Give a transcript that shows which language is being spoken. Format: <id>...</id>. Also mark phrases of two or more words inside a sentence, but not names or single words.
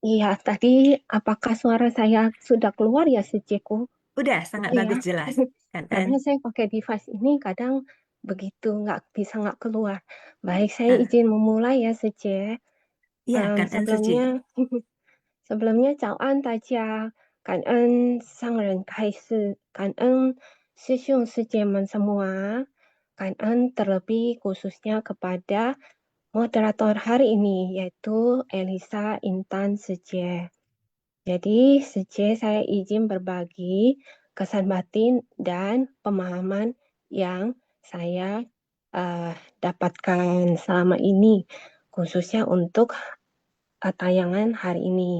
<id>Iya, tadi apakah suara saya sudah keluar ya, Suciku? Udah sangat Iya. bagus jelas. Kan Karena saya pakai device ini kadang begitu nggak keluar. Baik, saya izin memulai ya, Suci. Iya, kan Sebelumnya, sebelumnya</id> <zh>早安大家，感恩上人开示，感恩师兄师姐们</zh> <id>semua,感恩 terlebih khususnya kepada moderator hari ini yaitu Elisa Intan Suci. Jadi, Suci saya izin berbagi kesan batin dan pemahaman yang saya dapatkan selama ini, khususnya untuk tayangan hari ini.</id>